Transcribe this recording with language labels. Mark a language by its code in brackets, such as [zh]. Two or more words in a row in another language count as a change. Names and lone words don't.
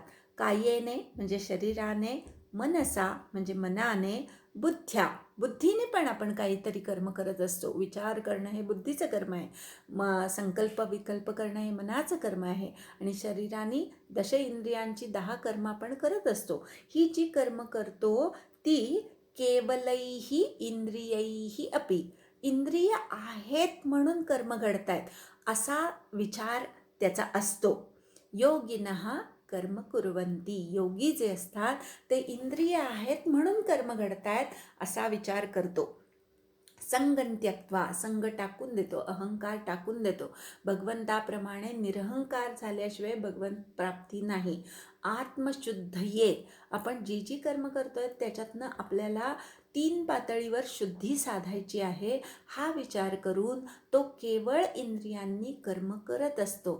[mr] कायेने म्हणजे शरीराने, मनसा म्हणजे मनाने, बुद्ध्या बुद्धीने पण आपण काहीतरी कर्म करत असतो. विचार करणं हे बुद्धीचं कर्म आहे, संकल्प विकल्प करणं हे मनाचं कर्म आहे, आणि शरीराने दश इंद्रियांची 10 कर्म आपण करत असतो. ही जी कर्म करतो ती [sa] केवलैही इंद्रियैही अपि, [mr] इंद्रिय आहेत म्हणून कर्म घडतायत असा विचार त्याचा असतो. [sa] योगिनः कर्म कुर्वन्ति, [mr] योगी जे असतात ते इंद्रिय आहेत म्हणून कर्म घडतायत असा विचार करतो. [sa] संगं त्यक्त्वा, [mr] संग टाकून देतो, अहंकार टाकून देतो. भगवंताप्रमाणे निरहंकार झाल्याशिवाय भगवंत प्राप्ती नाही. आत्मशुद्धये, आपण जी जी कर्म करतोय त्याच्यातनं आपल्याला 3 पातळीवर शुद्धी साधायची आहे, हा विचार करून तो केवळ इंद्रियांनी कर्म करत असतो.